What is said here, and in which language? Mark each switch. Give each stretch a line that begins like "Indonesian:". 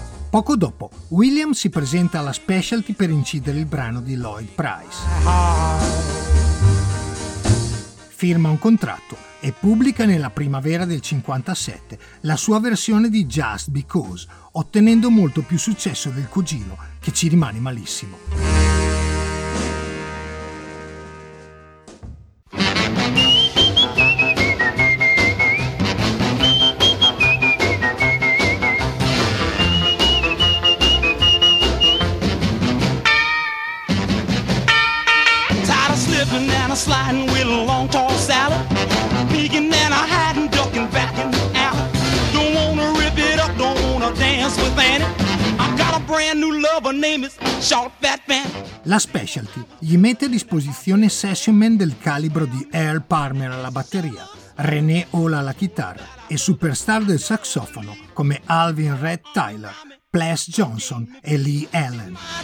Italian: Poco dopo, Williams si presenta alla Specialty per incidere il brano di Lloyd Price. Firma un contratto e pubblica nella primavera del 57 la sua versione di Just Because, ottenendo molto più successo del cugino, che ci rimane malissimo.
English: Tired of slipping and a slide. sliding with a long tall salad. Peeking and a hiding, ducking back in the alley. Don't wanna rip it up, don't wanna dance with Annie. I got a brand new lover, name is Short Fat Fanny.
Italian: La Specialty gli mette a disposizione session man del calibro di Earl Palmer alla batteria, René Hall alla chitarra e superstar del sassofono come Alvin Red Tyler, Ples Johnson e Lee Allen.